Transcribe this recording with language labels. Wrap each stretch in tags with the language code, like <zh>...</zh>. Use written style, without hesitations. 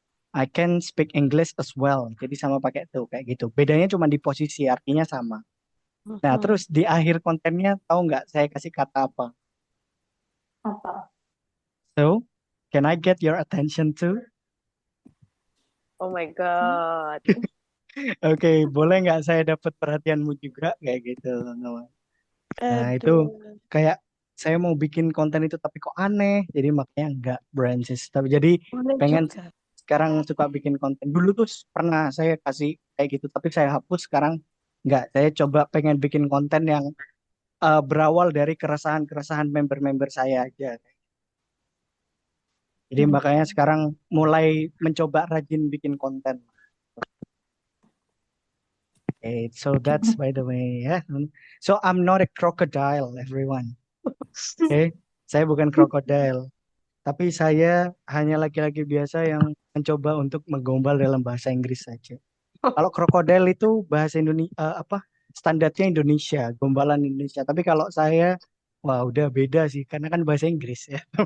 <en>I can speak English as well.</en> <id>Jadi sama pakai to kayak gitu. Bedanya cuma di posisi, artinya sama. Nah, terus di akhir kontennya tahu nggak saya kasih kata apa? Apa?</id> <en>So, can I get your attention too? Oh my God.</en> <id>Oke, boleh nggak saya dapat perhatianmu juga kayak gitu, teman-teman. Nah, itu Aduh. kayak saya mau bikin konten itu tapi kok aneh. Jadi makanya nggak branches. Tapi jadi Boleh pengen juga. sekarang suka bikin konten. Dulu tuh pernah saya kasih kayak gitu, tapi saya hapus sekarang nggak. Saya coba pengen bikin konten yang berawal dari keresahan-keresahan member-member saya aja. Jadi makanya sekarang mulai mencoba rajin bikin konten.</id> <en>Okay, so that's by the way ya. So I'm not a crocodile, everyone.</en> <id>Okay, saya bukan crocodile, tapi saya hanya laki-laki biasa yang mencoba untuk menggombal dalam bahasa Inggris saja. Kalau crocodile itu bahasa Indonesia standarnya Indonesia, gombalan Indonesia. Tapi kalau saya, wah udah beda sih, karena kan bahasa Inggris ya.</id>